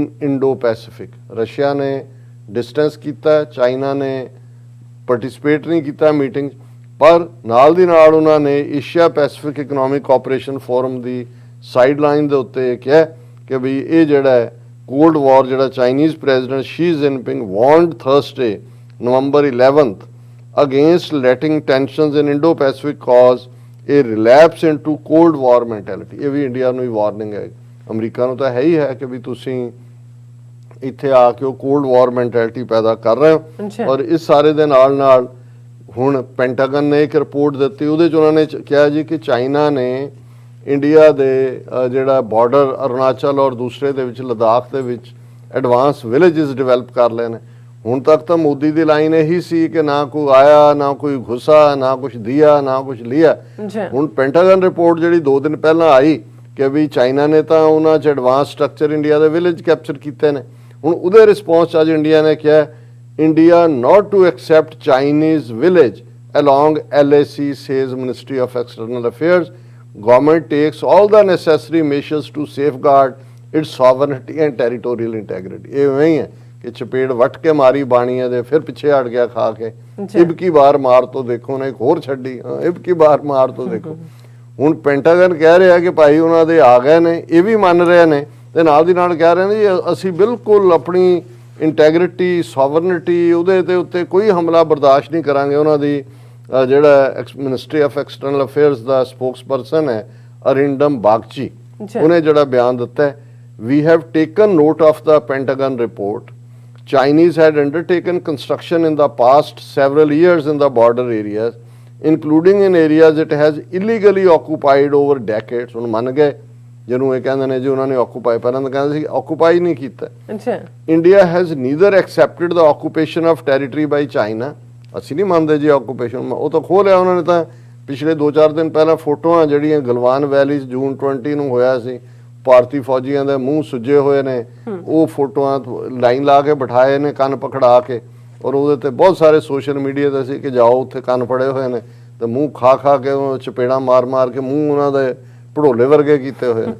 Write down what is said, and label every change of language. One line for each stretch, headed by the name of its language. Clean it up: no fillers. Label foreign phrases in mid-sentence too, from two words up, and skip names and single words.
Punjabi: ਇੰਡੋ ਪੈਸੀਫਿਕ, ਰਸ਼ੀਆ ਨੇ ਡਿਸਟੈਂਸ ਕੀਤਾ, ਚਾਈਨਾ ਨੇ ਪਾਰਟਿਸਿਪੇਟ ਨਹੀਂ ਕੀਤਾ ਮੀਟਿੰਗ, ਪਰ ਨਾਲ ਦੀ ਨਾਲ ਉਹਨਾਂ ਨੇ ਏਸ਼ੀਆ ਪੈਸੀਫਿਕ ਇਕਨੋਮਿਕ ਕੋਆਪਰੇਸ਼ਨ ਫੋਰਮ ਦੀ ਸਾਈਡਲਾਈਨ ਦੇ ਉੱਤੇ ਕਿਹਾ ਕਿ ਵੀ ਇਹ ਜਿਹੜਾ ਹੈ
English: cold war,
Punjabi: ਜਿਹੜਾ
English: Chinese President Xi Jinping warned Thursday November 11th against letting tensions in Indo-Pacific cause a relapse into cold war mentality।
Punjabi: ਇਹ ਵੀ ਇੰਡੀਆ ਨੂੰ ਹੀ ਵਾਰਨਿੰਗ ਹੈ, ਅਮਰੀਕਾ ਨੂੰ ਤਾਂ ਹੈ ਹੀ ਹੈ ਕਿ ਵੀ ਤੁਸੀਂ ਇੱਥੇ ਆ ਕੇ ਉਹ
English: cold war mentality
Punjabi: ਪੈਦਾ ਕਰ ਰਹੇ ਹੋ। ਔਰ ਇਸ ਸਾਰੇ ਦੇ ਨਾਲ ਨਾਲ ਹੁਣ ਪੈਂਟਾਗਨ ਨੇ ਇੱਕ ਰਿਪੋਰਟ ਦਿੱਤੀ, ਉਹਦੇ 'ਚ ਉਹਨਾਂ ਨੇ ਕਿਹਾ ਜੀ ਕਿ ਚਾਈਨਾ ਨੇ ਇੰਡੀਆ ਦੇ ਜਿਹੜਾ ਬਾਰਡਰ ਅਰੁਣਾਚਲ ਔਰ ਦੂਸਰੇ ਦੇ ਵਿੱਚ ਲਦਾਖ ਦੇ ਵਿੱਚ
English: advance villages develop
Punjabi: ਕਰ ਲਏ ਨੇ। ਹੁਣ ਤੱਕ ਤਾਂ ਮੋਦੀ ਦੀ ਲਾਈਨ ਇਹੀ ਸੀ ਕਿ
Hindi: ना कोई आया, ना कोई घुसा, ना कुछ दिया, ना कुछ लिया।
Punjabi: ਹੁਣ ਪੈਂਟਾਗਨ ਰਿਪੋਰਟ ਜਿਹੜੀ 2 ਦਿਨ ਪਹਿਲਾਂ ਆਈ ਕਿ ਵੀ ਚਾਈਨਾ ਨੇ ਤਾਂ ਉਹਨਾਂ 'ਚ
English: advance structure
Punjabi: ਇੰਡੀਆ ਦੇ ਵਿਲੇਜ ਕੈਪਚਰ ਕੀਤੇ ਨੇ। ਹੁਣ ਉਹਦੇ ਰਿਸਪੌਂਸ 'ਚ ਅੱਜ ਇੰਡੀਆ ਨੇ ਕਿਹਾ ਇੰਡੀਆ
English: not to accept Chinese village along LAC, says Ministry of External Affairs. Government takes all the necessary measures to safeguard its sovereignty and territorial integrity।
Punjabi: ਇਹ ਉਵੇਂ ਹੀ ਹੈ ਕਿ ਚਪੇੜ ਵੱਟ ਕੇ ਮਾਰੀ ਬਾਣੀ ਹੈ ਤੇ ਫਿਰ ਪਿੱਛੇ ਹਟ ਗਿਆ ਖਾ ਕੇ,
Hindi: अब की बार मार तो देखो,
Punjabi: ਨੇ ਇੱਕ ਹੋਰ ਛੱਡੀ,
Hindi: अब की बार मार तो देखो।
Punjabi: ਹੁਣ ਪੈਂਟਾਗਨ ਕਹਿ ਰਿਹਾ ਕਿ ਭਾਈ ਉਹਨਾਂ ਦੇ ਆ ਗਏ ਨੇ, ਇਹ ਵੀ ਮੰਨ ਰਹੇ ਨੇ ਤੇ ਨਾਲ ਦੀ ਨਾਲ ਕਹਿ ਰਹੇ ਨੇ ਜੀ ਅਸੀਂ ਬਿਲਕੁਲ ਆਪਣੀ ਇੰਟੈਗਰਿਟੀ, ਸੋਵਰਨਿਟੀ, ਉਹਦੇ ਤੇ ਉੱਤੇ ਕੋਈ ਹਮਲਾ ਬਰਦਾਸ਼ਤ ਨਹੀਂ ਕਰਾਂਗੇ। ਉਹਨਾਂ ਦੀ ਜਿਹੜਾ ਮਿਨਿਸਟਰੀ ਆਫ ਐਕਸਟਰਨਲ ਅਫੇਅਰਸ ਦਾ ਸਪੋਕਸਪਰਸਨ ਹੈ ਅਰਿੰਡਮ ਬਾਗਚੀ, ਉਹਨੇ ਜਿਹੜਾ ਬਿਆਨ ਦਿੱਤਾ ਹੈ,
English: we have taken note of the Pentagon report. Chinese had undertaken construction in the past several years in the border areas, including in areas it has illegally occupied over decades।
Punjabi: ਹੁਣ ਮੰਨ ਗਏ ਜਿਹਨੂੰ ਇਹ ਕਹਿੰਦੇ ਨੇ ਜੀ ਉਹਨਾਂ ਨੇ ਆਕੂਪਾਈ, ਪਹਿਲਾਂ ਤਾਂ ਕਹਿੰਦੇ ਸੀ ਆਕੂਪਾਈ ਨਹੀਂ ਕੀਤਾ।
English: India has neither accepted the occupation of territory by China।
Punjabi: ਅਸੀਂ ਨਹੀਂ ਮੰਨਦੇ ਜੀ ਆਕੂਪੇਸ਼ਨ, ਉਹ ਤਾਂ ਖੋਹ ਲਿਆ ਉਹਨਾਂ ਨੇ। ਤਾਂ ਪਿਛਲੇ 2-4 ਦਿਨ ਪਹਿਲਾਂ ਫੋਟੋਆਂ ਜਿਹੜੀਆਂ ਗਲਵਾਨ ਵੈਲੀ 'ਚ ਜੂਨ 20 ਨੂੰ ਹੋਇਆ ਸੀ, ਭਾਰਤੀ ਫੌਜੀਆਂ ਦੇ ਮੂੰਹ ਸੁੱਜੇ ਹੋਏ ਨੇ, ਉਹ ਫੋਟੋਆਂ ਲਾਈਨ ਲਾ ਕੇ ਬਿਠਾਏ ਨੇ ਕੰਨ ਪਕੜਾ ਕੇ, ਔਰ ਉਹਦੇ ਤੇ ਬਹੁਤ ਸਾਰੇ
English: social media
Punjabi: ਤੇ ਸੀ ਕਿ ਜਾਓ ਉੱਥੇ ਕੰਨ ਫੜੇ ਹੋਏ ਨੇ ਤੇ ਮੂੰਹ ਖਾ ਕੇ ਚਪੇੜਾਂ ਮਾਰ ਕੇ ਮੂੰਹ ਉਹਨਾਂ ਦੇ ਭੜੋਲੇ ਵਰਗੇ ਕੀਤੇ ਹੋਏ ਨੇ।